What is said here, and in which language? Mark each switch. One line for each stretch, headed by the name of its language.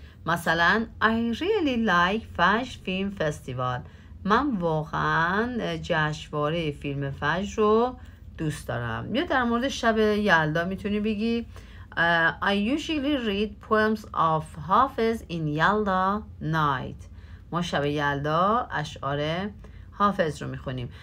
English: مثلا I really like Fajr film festival.
Persian: من واقعا جشنواره فیلم فجر رو دوست دارم. یا در مورد شب یلدا میتونی بگی
English: I usually read poems of Hafiz in Yalda night.
Persian: ما شب یلدا اشعار حافظ رو میخونیم.